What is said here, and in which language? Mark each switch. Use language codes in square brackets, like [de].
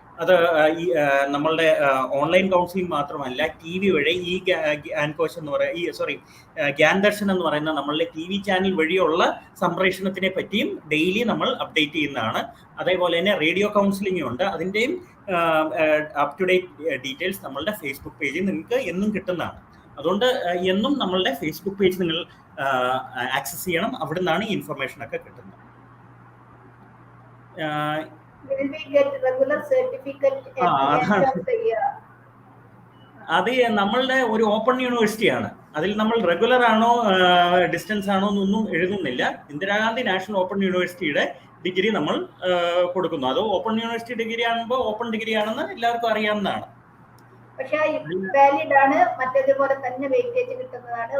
[ml] അത് ഈ നമ്മളുടെ ഓൺലൈൻ കൗൺസിലിംഗ് മാത്രമല്ല, ടി വി വഴി ഈ ഗ്യാൻകോശ് എന്ന് പറയുന്ന ഗ്യാൻ ദർശൻ എന്ന് പറയുന്ന നമ്മളുടെ ടി വി ചാനൽ വഴിയുള്ള സംപ്രേഷണത്തിനെ പറ്റിയും ഡെയിലി നമ്മൾ അപ്ഡേറ്റ് ചെയ്യുന്നതാണ്. അതേപോലെ തന്നെ റേഡിയോ കൗൺസിലിംഗും ഉണ്ട്. അതിൻ്റെയും അപ് ടു ഡേറ്റ് ഡീറ്റെയിൽസ് നമ്മളുടെ ഫേസ്ബുക്ക് പേജിൽ നിങ്ങൾക്ക് എന്നും കിട്ടുന്നതാണ്. അതുകൊണ്ട് എന്നും നമ്മളുടെ ഫേസ്ബുക്ക് പേജ് നിങ്ങൾ ആക്സസ് ചെയ്യണം. അവിടെ നിന്നാണ് ഈ ഇൻഫർമേഷൻ ഒക്കെ കിട്ടുന്നത്. [en] Will we get regular certificate at the end of the year? [ml] അത് നമ്മളുടെ ഒരു ഓപ്പൺ യൂണിവേഴ്സിറ്റിയാണ്. അതിൽ നമ്മൾ റെഗുലർ ആണോ ഡിസ്റ്റൻസ് ആണോ എന്നൊന്നും എഴുതുന്നില്ല. ഇന്ദിരാഗാന്ധി നാഷണൽ ഓപ്പൺ യൂണിവേഴ്സിറ്റിയുടെ ഡിഗ്രി നമ്മൾ കൊടുക്കുന്നു. അത് ഓപ്പൺ യൂണിവേഴ്സിറ്റി ഡിഗ്രി ആകുമ്പോൾ ഓപ്പൺ ഡിഗ്രി ആണെന്ന് എല്ലാവർക്കും അറിയാവുന്നതാണ്. പക്ഷേ വാലിഡ് ആണ്, മറ്റേതുപോലെ തന്നെ വെയിറ്റേജ് കിട്ടുന്നതാണ്.